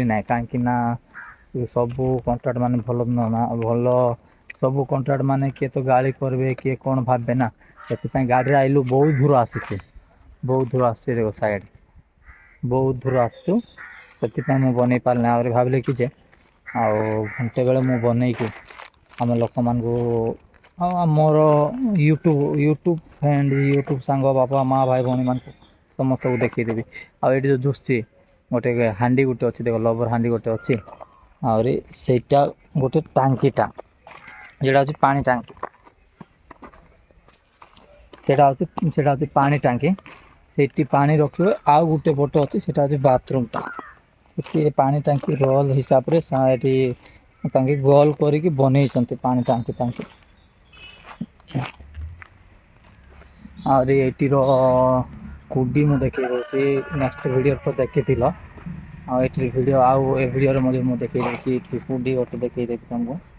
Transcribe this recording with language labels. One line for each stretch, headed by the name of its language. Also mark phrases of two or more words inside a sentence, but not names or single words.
Odia: ନାହିଁ କାହିଁକି ନା ସବୁ କଣ୍ଟ୍ରାକ୍ଟ ମାନେ ଭଲ ସବୁ କଣ୍ଟ୍ରାକ୍ଟ ମାନେ କିଏ ତ ଗାଳି କରିବେ କିଏ କ'ଣ ଭାବବେ ନା ସେଥିପାଇଁ ଗାଡ଼ିରେ ଆଇଲୁ ବହୁତ ଦୂର ଆସିଛୁ ଦେଖ ସାଇଡ଼୍ ବହୁତ ଦୂର ଆସିଛୁ ସେଥିପାଇଁ ମୁଁ ବନେଇ ପାରିଲି ଆହୁରି ଭାବିଲି କି ଯେ ଆଉ ଘଣ୍ଟେ ବେଳେ ମୁଁ ବନେଇକି ଆମ ଲୋକମାନଙ୍କୁ ଆଉ ଆମର ୟୁଟ୍ୟୁବ୍ ସାଙ୍ଗ ବାପା ମା ଭାଇ ଭଉଣୀମାନଙ୍କୁ ସମସ୍ତଙ୍କୁ ଦେଖେଇଦେବି। ଆଉ ଏଇଠି ଯେଉଁ ଦୁଶୁଛି ଗୋଟେ ହାଣ୍ଡି ଗୋଟେ ଅଛି ଦେଖ ଲବର ହାଣ୍ଡି ଗୋଟେ ଅଛି ଆହୁରି ସେଇଟା ଗୋଟେ ଟାଙ୍କିଟା
Bangla: যেটা হচ্ছে পানি ট্যাঙ্কি সেটা হচ্ছে পানি ট্যাঙ্কি
Odia: ସେଇଠି ପାଣି ରଖିବେ ଆଉ ଗୋଟେ ପଟ ଅଛି ସେଇଟା ହେଉଛି ବାଥରୁମ୍ଟା ସେଠି ପାଣି ଟାଙ୍କି ରୋଲ୍ ହିସାବରେ ଏଠି ତାଙ୍କେ ଗୋଲ କରିକି ବନେଇଛନ୍ତି ପାଣି ଟାଙ୍କି ଆହୁରି ଏଇଠିର କୁଡି ମୁଁ ଦେଖେଇ ଦେଉଛି ନେକ୍ସଟ ଭିଡ଼ିଓରେ ତ ଦେଖିଥିଲ ଆଉ ଏଠି ଭିଡ଼ିଓ ଆଉ ଏ ଭିଡ଼ିଓରେ ମଧ୍ୟ ମୁଁ ଦେଖେଇ ଦେଉଛି ଏଠି କୁଡି ଗୋଟେ ଦେଖେଇ ଦେଉଛି ତମକୁ